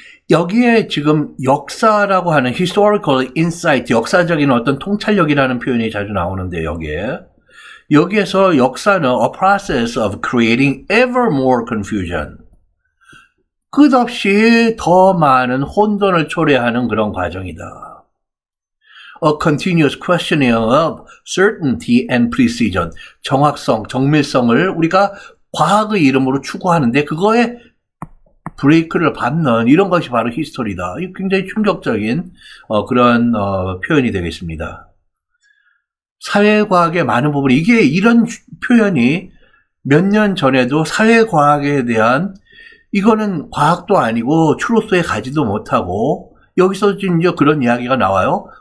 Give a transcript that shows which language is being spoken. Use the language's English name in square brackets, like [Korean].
[Korean] 여기에 지금 역사라고 하는 [English] historical insight, [Korean] 역사적인 어떤 통찰력이라는 표현이 자주 나오는데 여기에서 역사는 [English] a process of creating ever more confusion. [Korean] 끝없이 더 많은 혼돈을 초래하는 그런 과정이다. [English] A continuous questioning of certainty and precision. [Korean] 정확성, 정밀성을 우리가 과학의 이름으로 추구하는데 그거에 브레이크를 밟는 이런 것이 바로 히스토리다. 이 굉장히 충격적인 그런 표현이 되겠습니다. 사회과학의 많은 부분이 이런 표현이 몇 년 전에도 사회과학에 대한 이거는 과학도 아니고 추로스에 가지도 못하고 여기서 이제 그런 이야기가 나와요.